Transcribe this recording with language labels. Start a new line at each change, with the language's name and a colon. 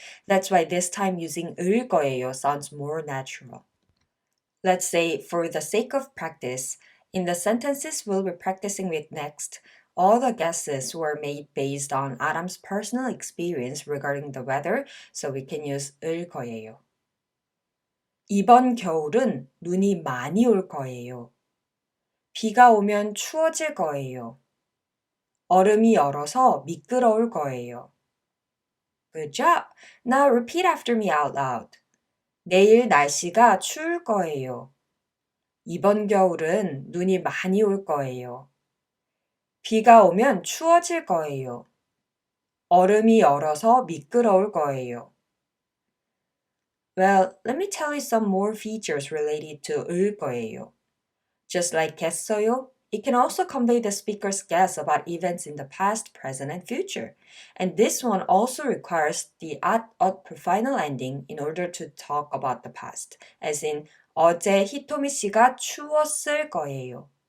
English: That's why this time using 을 거예요 sounds more natural. Let's say, for the sake of practice, in the sentences we'll be practicing with next, all the guesses were made based on Adam's personal experience regarding the weather, so we can use 을 거예요.
Korean: 이번 겨울은 눈이 많이 올 거예요. 비가 오면 추워질 거예요. 얼음이 얼어서 미끄러울 거예요.
English: Good job. Now repeat after me out loud.
Korean: 내일 날씨가 추울 거예요. 이번 겨울은 눈이 많이 올 거예요. 비가 오면 추워질 거예요. 얼음이 얼어서 미끄러울 거예요.
English: Well, let me tell you some more features related to 을 거예요. Just like 했어요, it can also convey the speaker's guess about events in the past, present, and future. And this one also requires the at final ending in order to talk about the past, as in
Korean: 어제 히토미 씨가 추웠을 거예요.